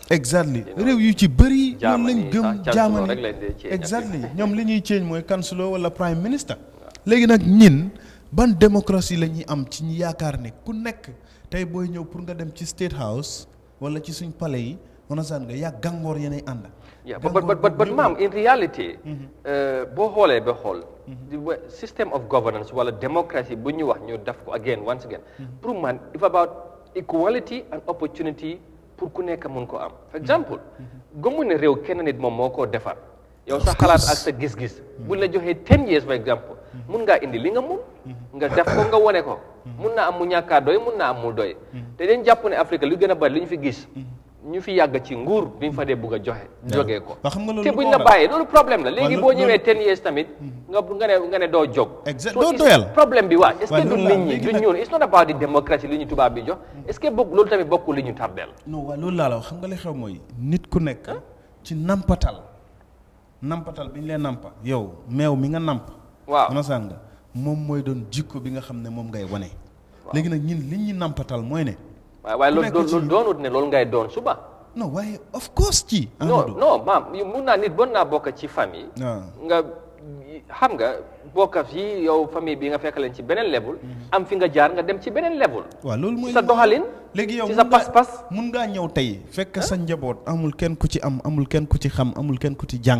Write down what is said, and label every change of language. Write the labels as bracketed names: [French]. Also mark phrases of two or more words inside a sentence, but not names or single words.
[Wolof] exactly réew yu ci bëri. loolu lañ gëm Germany exactly ñoom li ñuy change mooy chancellor wala [English] prime minister. [Wolof] léegi nag ñin ban démocratie la ñuy am ci ñi yaakaar ne ku nekk tey booy ñëw pour nga dem ci [English] State House [Wolof] wala ci suñ palais yi understand nga yaa gàngoor yéenay ànd. but maam in reality boo xoolee ba xool [English] system of governance [Wolof] wala démocratie bu ñu wax ñu def ko [English] once again [Wolof] pour man [English] if about equality and opportunity [Wolof] pour ku nekk mun ko am for exemple gëmu ne réew kenn nit moom moo koo defar yow sa xalaat ak sa gis-gis buñ la joxee [English] 10 years [French] par exemple [Wolof] mun ngaa indi li nga mun nga def ko nga wone ko mun naa am mu ñàkkaa doy mun naa am mu doy te dañ jàpp ne Afrique lu gën a bari li ñu fi gis ñu fi yàgg ci nguur bi ñu fa dee bugg a joxe jógee ko te buñ la bàyyee loolu problème la léegi boo ñëwee [English] 10 years [Wolof] tamit nga ne doo jóg doo doyal problème bi waa est-ce que du nit ñi du ñun [English] it's not about the [Wolof] démocratie li ñu tubaab bi jox est-ce que bokk loolu tamit bokkul li ñu tardeel non waaw loolu laa la wax xam nga li xew mooy nit ku nekk ci nampatal bi ñu leen nampa yow meew mi nga namp waaw [English] understand nga [Wolof] moom mooy doon jikko bi nga xam ne moom ngay wane léegi nag ñun li ñu nampatal mooy ne waaye loolu doonut ne loolu ngay doon suba non waaye of course ci non maam mun naa nit bon naa bokk ci famille nga xam nga bokk fii yow famille bi nga fekk leen ci [English] beneen level [Wolof] am fi nga jaar nga dem ci beneen level waaw loolu mooy sa doxalin léegi yow ci sa pas-pas mun ngaa ñëw tey fekk sa njaboot amul kenn ku ci am amul kenn ku ci xam amul kenn ku ci jàng